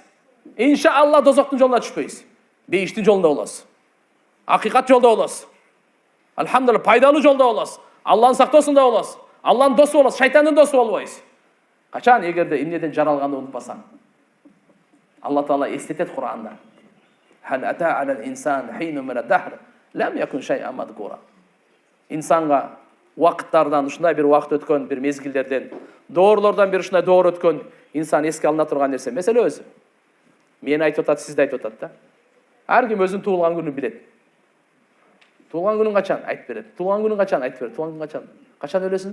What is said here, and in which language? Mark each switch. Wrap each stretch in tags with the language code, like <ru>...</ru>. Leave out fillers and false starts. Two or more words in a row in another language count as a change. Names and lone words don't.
<ky>Иншалла дозоктун жолуна түшпөйсүз. Бейиштин жолунда болосуз. Акыйкат жолдо болосуз. Алхамдулилlah, пайдалуу жолдо болосуз. Алланын сактоосунда болосуз. Алланын досу болосуз, шайтандын досу болбойсуз. Качан эгерде эмнеден жаралганды унутпасаң. Алла Таала эстетет Кур'анда.</ky> <ar>هل أتى على الإنسان حين من الدهر لم يكن شيئا مذكورا.</ar> <ky>Инсанга вакыттардан ушундай бир вакыт өткөн, бир мезгилдерден, доорлордон бир ушундай доор өткөн, инсан эске алына турган нерсе меселе өзү. Мен айтып атат, сизди айтып атат да. Ар ким өзүнүн туулган күнүн билет. Туулган күнүң качан? Айтып берет. Туулган күнүң качан? Айтып берет. Туулган күнүң качан? Качан өлөсүң?</ky>